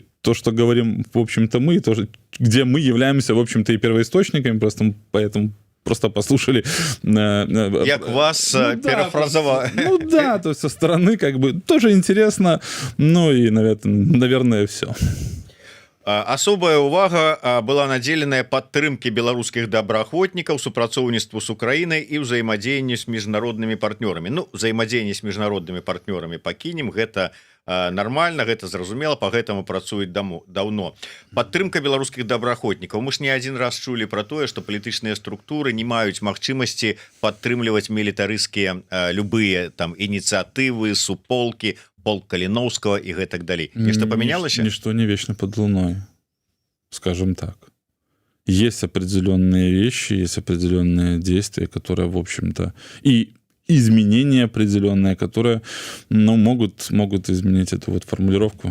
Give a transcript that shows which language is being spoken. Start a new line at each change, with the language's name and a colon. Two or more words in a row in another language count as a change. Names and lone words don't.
Russian: То, что говорим, в общем-то, мы, то, где мы являемся, в общем-то, и первоисточниками, просто поэтому просто послушали.
Belarusian: Як вас перефразовали.
Russian: Ну да, то есть со стороны как бы тоже интересно, ну и, наверное, все.
Belarusian: Асобая ўвага была надзеленая падтрымкі беларускіх добраахвотнікаў, супрацоўніцтву з Украінай і ўзаемадзеянню з міжнароднымі партнёрамі. Ну, ўзаемадзеянне з міжнароднымі партнёрамі пакінем, гэта нормально, гэта зразумела, по гэтаму працуюць даўно. Падтрымка беларускіх добраахвотнікаў. Мы ж не адзін раз чулі про тое, што палітычныя структуры не маюць магчымасці падтрымліваць мілітарысцкія любыя там ініцыятывы, суполкі, полк Калиновского
Russian: и так далее. Нечто поменялось? Ничто не вечно под луной, скажем так. Есть определенные вещи, есть определенные действия, которые, в общем-то, и изменения определенные, которые, ну, могут изменить эту вот формулировку.